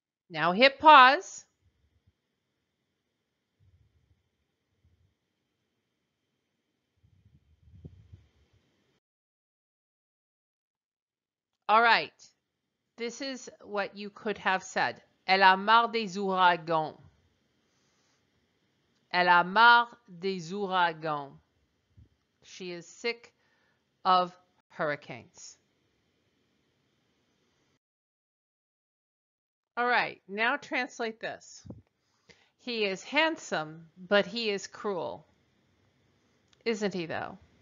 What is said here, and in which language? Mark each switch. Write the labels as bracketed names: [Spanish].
[English] Now hit pause. All right. This is what you could have said. [French] Elle a marre des ouragans. Elle a marre des ouragans. [English] She is sick of hurricanes. All right, now translate this. He is handsome, but he is cruel. Isn't he, though?